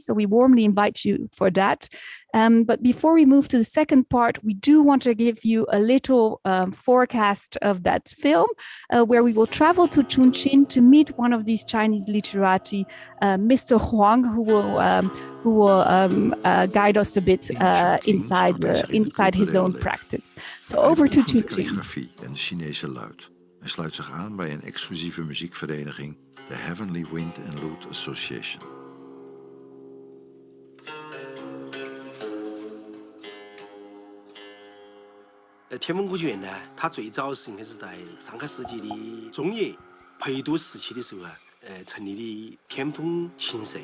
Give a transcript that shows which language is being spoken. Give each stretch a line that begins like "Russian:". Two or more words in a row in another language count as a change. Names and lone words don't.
English: So we warmly invite you for that. But before we move to the second part, we do want to give you a little forecast of that film, where we will travel to Chongqing to meet one of these Chinese literati, Mr. Huang, who will guide us a bit inside his own practice. So over to Chongqing.
Dutch: En de Chinese luid. Hij sluit zich aan bij een exclusieve muziekvereniging, de Heavenly Wind and Lute Association.
Chinese: 天风古剧院呢，它最早是应该是在上个世纪的中叶裴都时期的时候啊，成立的天风琴社。